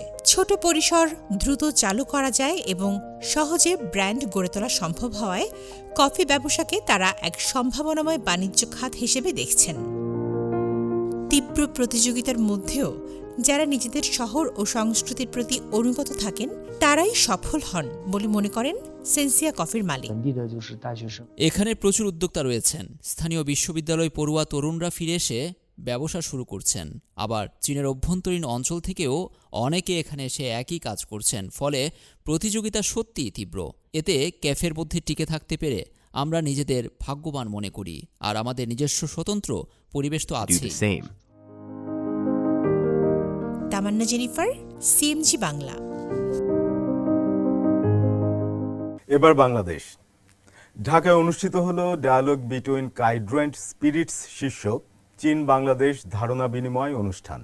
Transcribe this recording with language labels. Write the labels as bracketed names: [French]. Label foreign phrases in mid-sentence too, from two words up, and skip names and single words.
[Bangla] ছোট পরিসর দ্রুত চালু করা যায় এবং সহজে ব্র্যান্ড গড়ে তোলা সম্ভব হওয়ায় কফি ব্যবসাকে তারা এক সম্ভাবনাময় বাণিজ্য খাত হিসেবে দেখছেন। তীব্র প্রতিযোগিতার মধ্যেও যারা নিজেদের শহর ও সংস্কৃতির প্রতি অনুগত থাকেন তারাই সফল হন বলে মনে করেন সেন্সিয়া কফির মালিক। [Chinese] 本地的就是大学生。 [Bangla] এখানে প্রচুর উদ্যোক্তা রয়েছেন। স্থানীয় বিশ্ববিদ্যালয় পড়ুয়া তরুণরা ফিরে এসে ব্যবসা শুরু করছেন। আবার চীনের অভ্যন্তরীণ অঞ্চল থেকেও অনেকে এখানে এসে একই কাজ করছেন। ফলে প্রতিযোগিতা সত্যিই তীব্র। এতে ক্যাফের মধ্যে টিকে থাকতে পেরে আমরা নিজেদের ভাগ্যবান মনে করি। আর আমাদের নিজস্ব স্বতন্ত্র পরিবেশ তো do আছেই। the same. তামান্না জেনিফার, সিএমজি বাংলা। এবার বাংলাদেশ। ঢাকায় অনুষ্ঠিত হলো ডায়ালগ বিটুইন কাইন্ড্রেন্ট স্পিরিটস শীর্ষক চীন বাংলাদেশ ধারণা বিনিময় অনুষ্ঠান।